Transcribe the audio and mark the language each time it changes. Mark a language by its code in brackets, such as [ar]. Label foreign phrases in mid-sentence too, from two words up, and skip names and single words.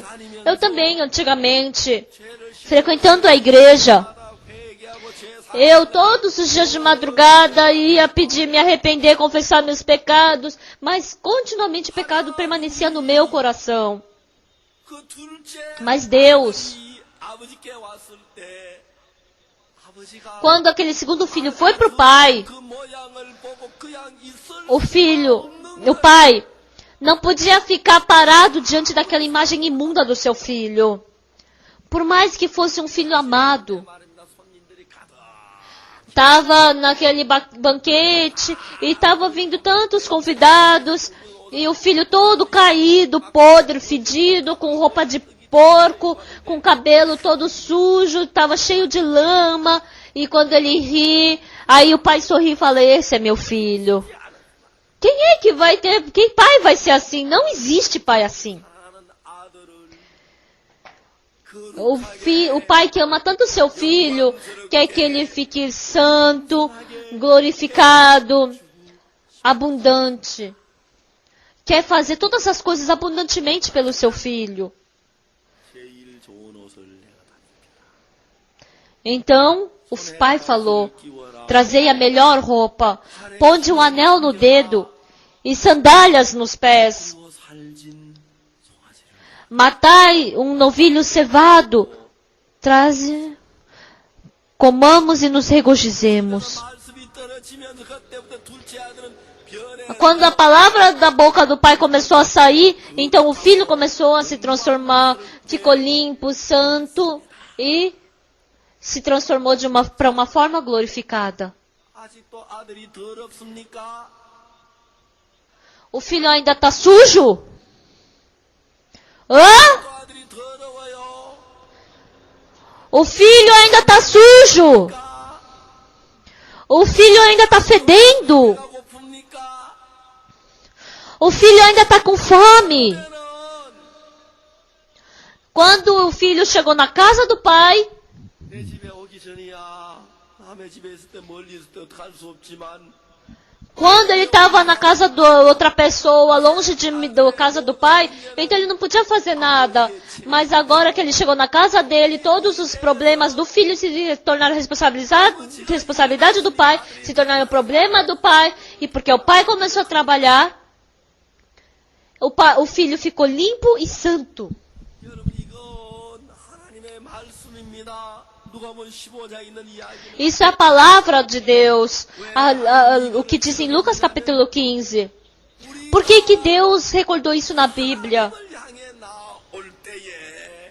[pt] Eu também, antigamente, [ko] 죄를 [pt] frequentando a igreja, [ko] 시하다 회개하고 죄 [pt] eu todos os dias de madrugada ia pedir me arrepender, confessar meus pecados, mas continuamente o pecado permanecia no meu coração. [ko] 그 둘째 [pt] Mas Deus, [ko] 이 아버지께 왔을 때 아버지가 [pt] quando aquele segundo filho foi para o pai, [ko] 그 모양을 보고 그냥 있을 [pt] o pai, não podia ficar parado diante daquela imagem imunda do seu filho. Por mais que fosse um filho amado, [ko] 말입니다. 손님들이 가득 [pt] estava naquele banquete e estava vindo tantos convidados e o filho todo caído, podre, fedido, com roupa de porco, com cabelo todo sujo, estava cheio de lama e quando ele ri, aí o pai sorri e fala, esse é meu filho. Quem é que vai ter, quem pai vai ser assim? Não existe pai assim. [ko] 사랑하는 아들을 [pt] O pai que ama tanto seu filho, quer que ele fique santo, glorificado, abundante. Quer fazer todas as coisas abundantemente pelo seu filho. [ko] 제일 좋은 옷을 내가 다 [pt] Então, o pai falou, trazei a melhor roupa, ponde um anel no dedo e sandálias nos pés. [ko] 입고 살진 송아지를 [pt] Matai um novilho cevado, traze, comamos e nos regozijemos. [ko] 말씀이 떨어지면서 그때부터 둘째 아들은 변해 [pt] Quando a palavra da boca do pai começou a sair, então o filho começou a se transformar, ficou limpo, santo e se transformou para uma forma glorificada. [ko] 아직도 아들이 더럽습니까? [pt] O filho ainda está sujo? Hã? [ko] 또 아들이 더러워요. [pt] O filho ainda está sujo? O filho ainda está fedendo. [ko] 배가 고픕니까? [pt] O filho ainda está com fome. [ko] 때는 [pt] Quando o filho chegou na casa do pai, [ko] 내 집에 오기 전이야. 남의 집에 있을 때 멀리 있을 때 어떡할 수 없지만 [pt] quando ele estava na casa de outra pessoa, longe da casa do pai, então ele não podia fazer nada. Mas agora que ele chegou na casa dele, todos os problemas do filho se tornaram responsabilidade do pai, se tornaram problema do pai, e porque o pai começou a trabalhar, o filho ficou limpo e santo. [ko] 여러분 이건 하나님의 말씀입니다. 누가복음 15장에 있는 이야기는 [pt] Isso é a palavra de Deus, o que diz em Lucas capítulo 15. Por que que Deus recordou isso na Bíblia? [ko] 을 향해 나올 때에